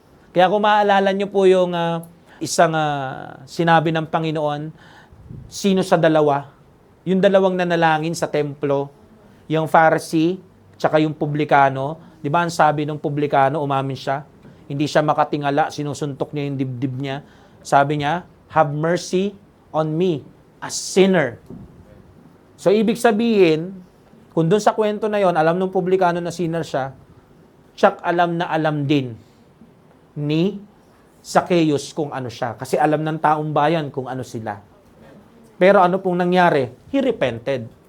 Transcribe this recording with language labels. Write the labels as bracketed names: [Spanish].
[Filipino] Kaya kung maaalala nyo po yung isang sinabi ng Panginoon, sino sa dalawa? Yung dalawang nanalangin sa templo, yung Pharisee, tsaka yung publikano. Di ba ang sabi ng publikano, umamin siya, hindi siya makatingala, sinusuntok niya yung dibdib niya. Sabi niya, [English] have mercy on me, a sinner. [Filipino] So, ibig sabihin, kung dun sa kwento na yon, alam ng publikano na sinner siya, tsak alam na alam din ni Zacchaeus kung ano siya. Kasi alam ng taong bayan kung ano sila. Pero ano pong nangyari? [English] He repented.